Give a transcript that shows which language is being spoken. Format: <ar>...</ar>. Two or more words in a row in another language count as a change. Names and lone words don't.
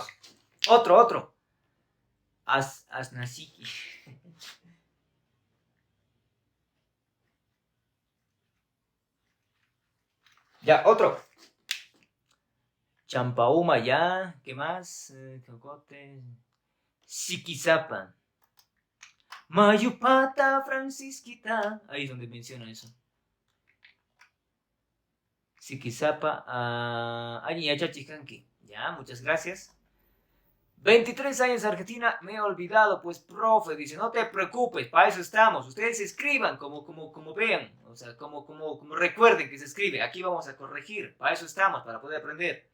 <es>Otro. Asnasiki. Ya, otro. Champauma, ya. ¿Qué más?</es> <qu>Cocote. Siquizapa. Mayupata, Francisquita.</qu> <es>Ahí es donde menciona eso.</es> <qu>Siquizapa. Añachachicanqui.</qu> <es>Ya, muchas gracias. 23 años Argentina, me he olvidado, pues profe, dice, no te preocupes, para eso estamos, ustedes escriban como vean, o sea, como recuerden que se escribe, aquí vamos a corregir, para eso estamos, para poder aprender.</es>